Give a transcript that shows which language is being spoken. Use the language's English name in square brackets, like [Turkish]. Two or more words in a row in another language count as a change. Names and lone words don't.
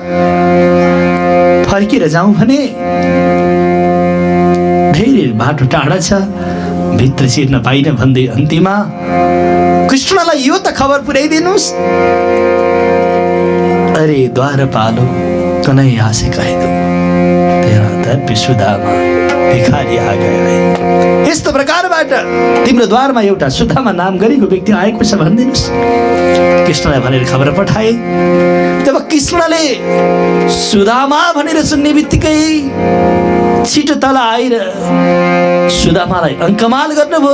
[Nepali] फर्केर जाउँ भने धेरै बाटो टाढा छ, भित्र छिर्न पाइन भन्दै अन्तिममा कृष्णलाई यो त खबर पुर्याइदिनुहोस्। [Hindi] अरे द्वारपालो कनै आसे कह दो तेरा दर पे सुदामा भिखारी आ गया है। [Nepali] यस्तो प्रकारबाट तिम्रो द्वारमा एउटा सुदामा नाम गरेको व्यक्ति आएको छ भनिदिनुहोस्। कृष्णलाई भनेर खबर पठाए। तब कृष्णले सुदामा भनेर सुन्ने बित्तिकै छिटो तल आएर सुदामालाई अङ्कमाल गर्नुभयो।